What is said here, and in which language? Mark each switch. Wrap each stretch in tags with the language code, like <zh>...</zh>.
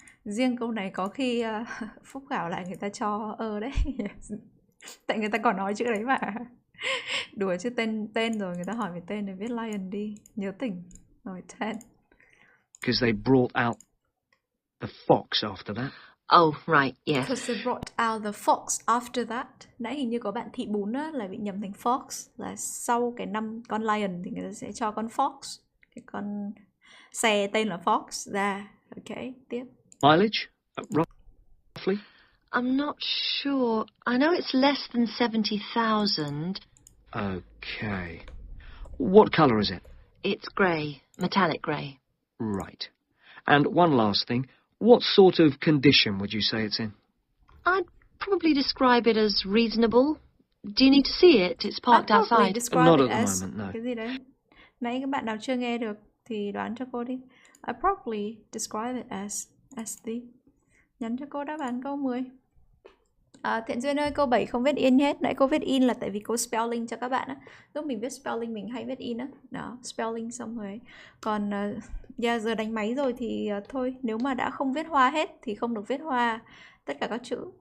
<vi>Riêng câu này có khi Phúc Khảo lại người ta cho đấy. Yes. Tại người ta còn nói chữ đấy mà. Đùa chứ tên rồi người ta hỏi về tên thì viết lion đi. Nhớ tỉnh. Rồi 10.</vi> <en>Because they brought out the fox after that. Oh, right, yes. Because they brought out the fox after that.</en> <vi>Nãy hình như có bạn Thị Bún á, là bị nhầm thành fox. Là sau cái năm con lion thì người ta sẽ cho con fox. Cái con xe tên là fox ra. Ok, tiếp.</vi> <en>Mileage, roughly? I'm not sure. I know it's less than 70,000. Okay. What colour is it? It's grey, metallic grey. Right. And one last thing. What sort of condition would you say it's in? I'd probably describe it as reasonable. Do you need to see it? It's parked outside. Not at the moment, no.</en> <vi>Cái gì đấy? Nãy các bạn nào chưa nghe được thì đoán cho cô đi.</vi> <en>I probably describe it as the.</en> <vi>Nhắn cho cô đáp án câu 10. Thiện Duyên ơi, câu 7 không viết in hết. Nãy cô viết in là tại vì cô spelling cho các bạn á. Lúc mình viết spelling mình hay viết in á. Đó, spelling xong rồi. Còn giờ đánh máy rồi thì thôi, nếu mà đã không viết hoa hết thì không được viết hoa tất cả các chữ.</vi>